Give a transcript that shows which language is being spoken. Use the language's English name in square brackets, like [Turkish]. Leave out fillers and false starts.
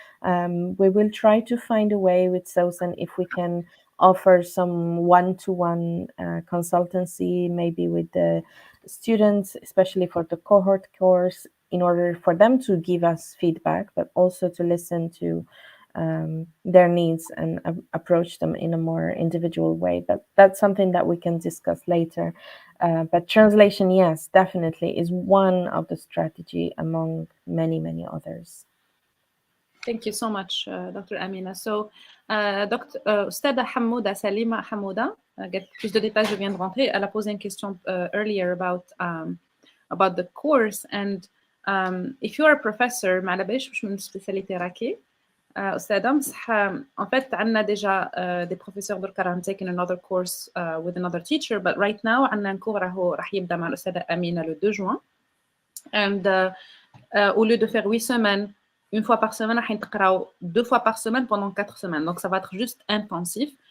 [English] We will try to find a way with Susan if we can offer some one-to-one consultancy, maybe with the students, especially for the cohort course, in order for them to give us feedback, but also to listen to their needs and approach them in a more individual way. But that's something that we can discuss later. But translation, yes, definitely is one of the strategy among many, many others. Thank you so much, Dr. Amina. [French] So, Ustada Hamouda, Salima Hamouda, get plus de détails, je viens de rentrer. Elle a posé une question [English] earlier about the course, and if you are a professor, [Arabic] ما على باليش واش من [English] spécialité [Arabic] راكي. أستاذة مصح [French] en fait [Arabic] عندنا [French] déjà des professeurs [Arabic] دركا راهم [English] taking another course with another teacher, but right now [French] عندنا un cours [Arabic] راح يبدا مع الأستاذة أمينة [French] le 2 juin, and au lieu de faire 8 semaines, une fois par semaine [Arabic] راح نتقراو [French] 2 fois par semaine pendant 4 semaines, donc ça va être juste intensif.